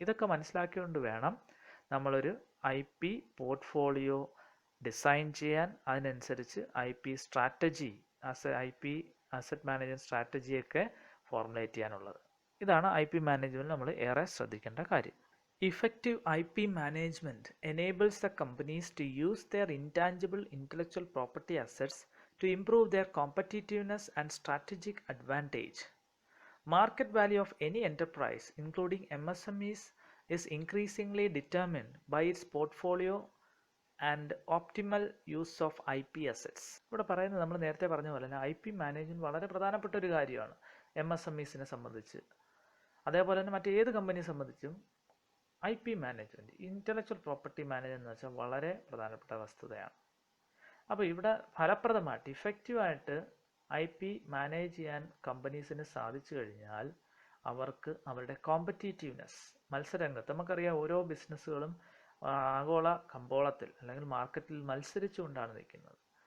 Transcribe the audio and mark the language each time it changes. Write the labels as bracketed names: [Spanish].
[Malayalam] ഇതൊക്കെ മനസ്സിലാക്കിക്കൊണ്ട് വേണം നമ്മളൊരു IP പോർട്ട്ഫോളിയോ ഡിസൈൻ ചെയ്യാൻ. അതിനനുസരിച്ച് IP strategy, IP asset management സ്ട്രാറ്റജിയൊക്കെ formulate ചെയ്യാനുള്ളത്. ഇതാണ് IP മാനേജ്മെൻറ്റ് നമ്മൾ ഏറെ ശ്രദ്ധിക്കേണ്ട കാര്യം. [English] Effective IP management enables the companies to use their intangible intellectual property assets to improve their competitiveness and strategic advantage. Market value of any enterprise, including MSMEs, is increasingly determined by its portfolio and optimal use of IP assets. [Malayalam] ഇവിടെ പറയുന്നത് നമ്മൾ നേരത്തെ പറഞ്ഞ പോലെ തന്നെ IP management വളരെ പ്രധാനപ്പെട്ട ഒരു കാര്യമാണ് MSMEസിനെ സംബന്ധിച്ച്. അതേപോലെ തന്നെ മറ്റേത് കമ്പനിയെ സംബന്ധിച്ചും IP management, intellectual property management എന്ന് വെച്ചാൽ വളരെ പ്രധാനപ്പെട്ട വസ്തുതയാണ്. അപ്പോൾ ഇവിടെ ഫലപ്രദമായിട്ട്, ഇഫക്റ്റീവായിട്ട് IP മാനേജ് ചെയ്യാൻ കമ്പനീസിന് സാധിച്ചു കഴിഞ്ഞാൽ അവർക്ക് അവരുടെ കോമ്പറ്റീറ്റീവ്നെസ്, മത്സരരംഗത്ത്, നമുക്കറിയാം ഓരോ ബിസിനസ്സുകളും ആഗോള കമ്പോളത്തിൽ അല്ലെങ്കിൽ മാർക്കറ്റിൽ മത്സരിച്ചുകൊണ്ടാണ് നിൽക്കുന്നത്.